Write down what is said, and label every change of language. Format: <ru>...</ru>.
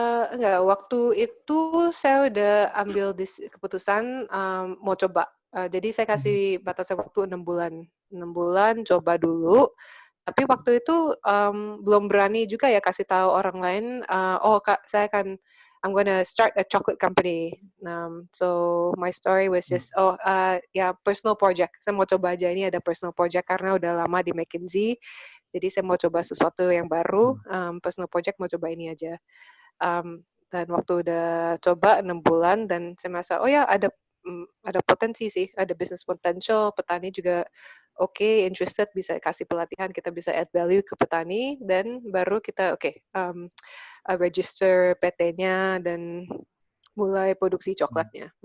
<id>Enggak, waktu itu saya udah ambil keputusan mau coba. Jadi saya kasih batasan waktu 6 bulan. 6 bulan coba dulu. Tapi waktu itu belum berani juga ya kasih tahu orang lain, Kak,</id> <en>I'm gonna start a chocolate company. So my story was just, personal project.</en> <id>Saya mau coba aja, ini ada personal project karena udah lama di McKinsey. Jadi saya mau coba sesuatu yang baru, personal project, mau coba ini aja. Dan waktu udah coba 6 bulan, dan saya merasa, ada potensi sih, ada business potential, petani juga interested, bisa kasih pelatihan, kita bisa add value ke petani, dan baru kita register PT-nya dan mulai produksi coklatnya.</id>